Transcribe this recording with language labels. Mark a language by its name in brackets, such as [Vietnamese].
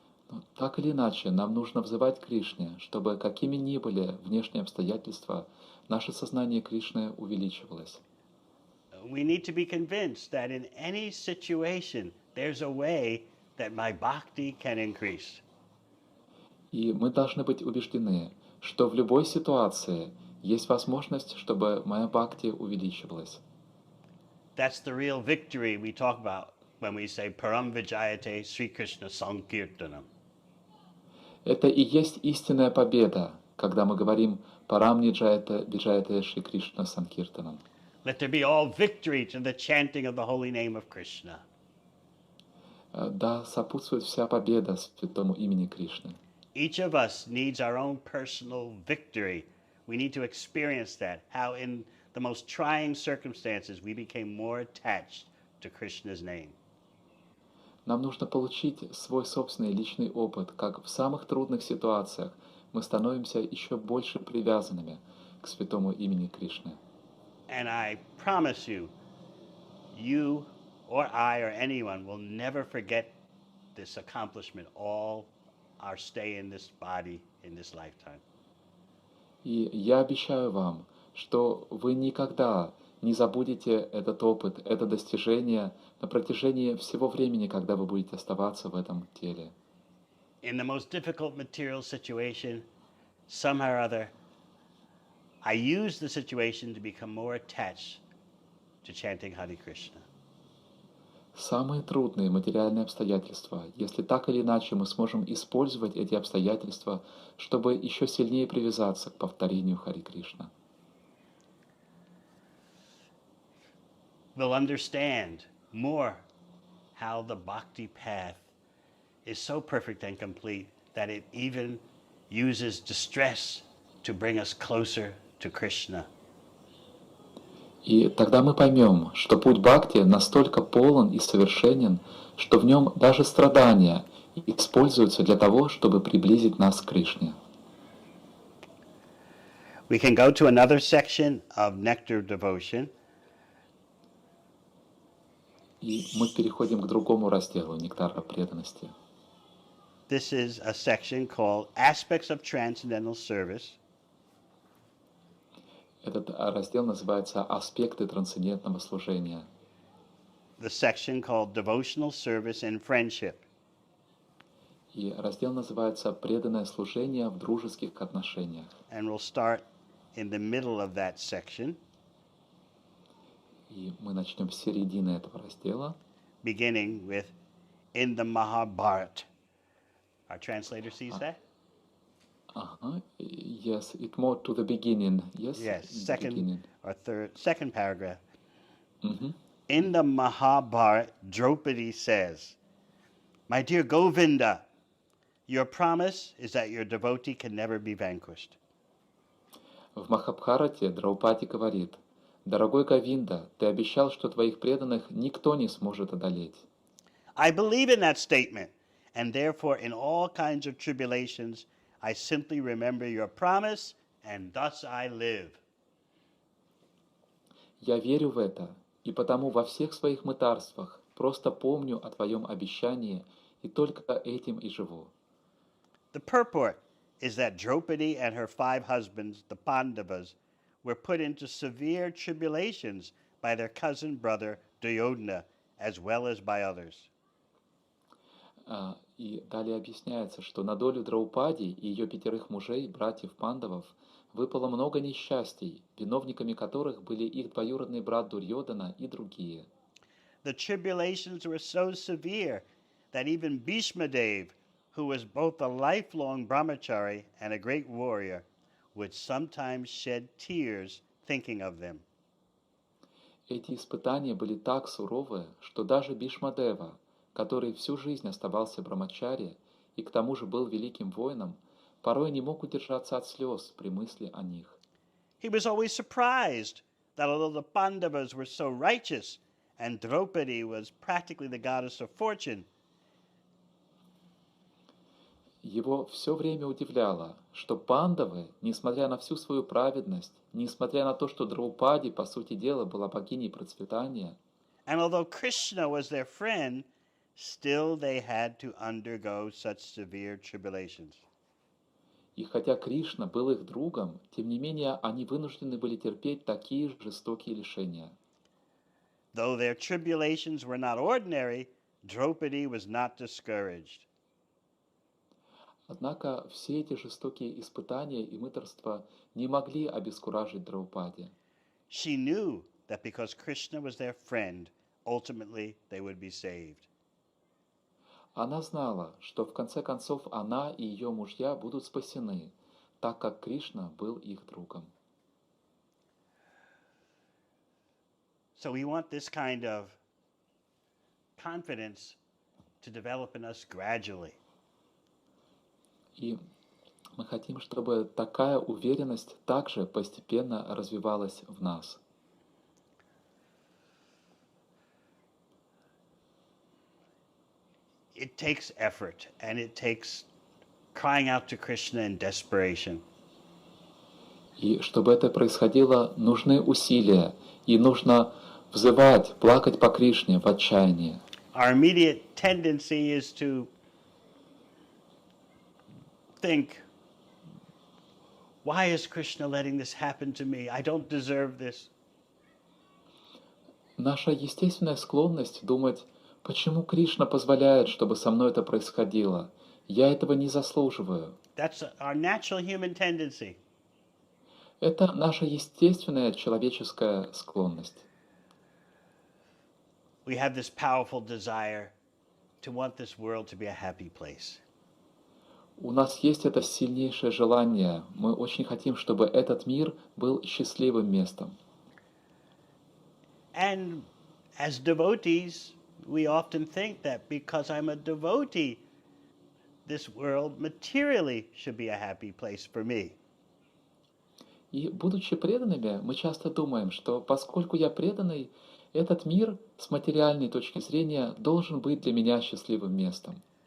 [Russian] Но так или иначе, нам нужно взывать к Кришне, чтобы какими ни были внешние обстоятельства, наше сознание Кришны увеличивалось. [English] We need to be convinced that in any situation, there's a way that my bhakti can increase. [Russian] И мы должны быть убеждены, что в любой ситуации есть возможность, чтобы моя бхакти увеличивалась. [English] That's the real victory we talk about when we say Param Vijayate Sri Krishna Sankirtanam. [Russian] Это и есть истинная победа, когда мы говорим «Парам Виджаяте Шри Кришна Санкиртанам». [English] Let there be all victory to the chanting of the holy name of Krishna. [Russian] Да сопутствует вся победа святому имени Кришны. [English] Each of us needs our own personal victory. We need to experience that, how in the most trying circumstances we became more attached to Krishna's name. [Russian] Нам нужно получить свой собственный личный опыт, как в самых трудных ситуациях мы становимся еще больше привязанными к святому имени Кришны. [English] And I promise you, you or I or anyone will never forget this accomplishment, all our stay in this body in this lifetime. [Russian] И я обещаю вам, что вы никогда не забудете этот опыт, это достижение на протяжении всего времени, когда вы будете оставаться в этом теле. [English] In the most difficult material situation, somehow or other, I use the situation to become more attached to chanting Hare Krishna. [Russian] Самые трудные материальные обстоятельства, если так или иначе мы сможем использовать эти обстоятельства, чтобы еще сильнее привязаться к повторению Хари Кришна. [English] We'll understand more how the bhakti path is so perfect and complete that it even uses distress to bring us closer to Krishna. [Russian] И тогда мы поймем, что путь бхакти настолько полон и совершенен, что в нем даже страдания используются для того, чтобы приблизить нас к Кришне. [English] We can go to another section of Nectar Devotion. [Russian] И мы переходим к другому разделу нектара преданности. [English] This is a section called Aspects of Transcendental Service. [Russian] Этот раздел называется «Аспекты трансцендентного служения». [English] The section called Devotional Service in Friendship. [Russian] И раздел называется «Преданное служение в дружеских отношениях». [English] And we'll start in the middle of that section, [Russian] И мы начнем с середины этого раздела, [English] beginning with In the Mahabharata. Our translator sees that? Ага. Yes, it more to the beginning. Yes, Yes, in the second beginning. or second paragraph. Мгм. In the Mahabharata, Draupadi says, My dear Govinda, your promise is that your devotee can never be vanquished. [Russian] В Махабхарате Драупади говорит: «Дорогой Говинда, ты обещал, что твоих преданных никто не сможет одолеть». [English] I believe in that statement, and therefore in all kinds of tribulations, I simply remember your promise, and thus I live. [Russian] Я верю в это, и потому во всех своих мытарствах просто помню о твоем обещании, и только этим и живу. [English] The purport is that Draupadi and her 5 husbands, the Pandavas, were put into severe tribulations by their cousin brother Duryodhana, as well as by others. [Russian] И далее объясняется, что на долю Драупади и ее 5 мужей, братьев Пандавов, выпало много несчастий, виновниками которых были их двоюродный брат Дурьодана и другие. [English] The tribulations were so severe that even Bhishmadev, who was both a lifelong brahmachari and a great warrior, would sometimes shed tears thinking of them. [Russian] Эти испытания были так суровы, что даже Бишмадева, который всю жизнь оставался брамачари и к тому же был великим воином, порой не мог удержаться от слез при мысли о них. [English] He was always surprised that although the Pandavas were so righteous and Draupadi was practically the goddess of fortune, [Russian] Его все время удивляло, что пандавы, несмотря на всю свою праведность, несмотря на то, что Драупади, по сути дела, была богиней процветания, [English] and although Krishna was their friend, still they had to undergo such severe tribulations. [Russian] и хотя Кришна был их другом, тем не менее они вынуждены были терпеть такие жестокие лишения. [English] Though their tribulations were not ordinary, Draupadi was not discouraged. [Russian] Однако все эти жестокие испытания и мытарства не могли обескуражить Драупади. [English] She knew that because Krishna was their friend, ultimately they would be saved. [Russian] Она знала, что в конце концов она и ее мужья будут спасены, так как Кришна был их другом. [English] So we want this kind of confidence to develop in us gradually. [Russian] И мы хотим, чтобы такая уверенность также постепенно развивалась в нас. [English] It takes effort, and it takes crying out to Krishna in desperation. [Russian] И чтобы это происходило, нужны усилия, и нужно взывать, плакать по Кришне в отчаянии. [English] Our immediate tendency is to think, why is Krishna letting this happen to me? I don't deserve this. [Russian] Наша естественная склонность думать, почему Кришна позволяет, чтобы со мной это происходило? Я этого не заслуживаю. [English] That's our natural human tendency. [Russian] Это наша естественная человеческая склонность. [English] We have this powerful desire to want this world to be a happy place. [Russian] У нас есть это сильнейшее желание. Мы очень хотим, чтобы этот мир был счастливым местом. [English] And as devotees, we often think that because I'm a devotee, this world materially should be a happy place for me. [Russian] И, будучи преданными, мы часто думаем, что поскольку я преданный, этот мир с материальной точки зрения должен быть для меня счастливым местом.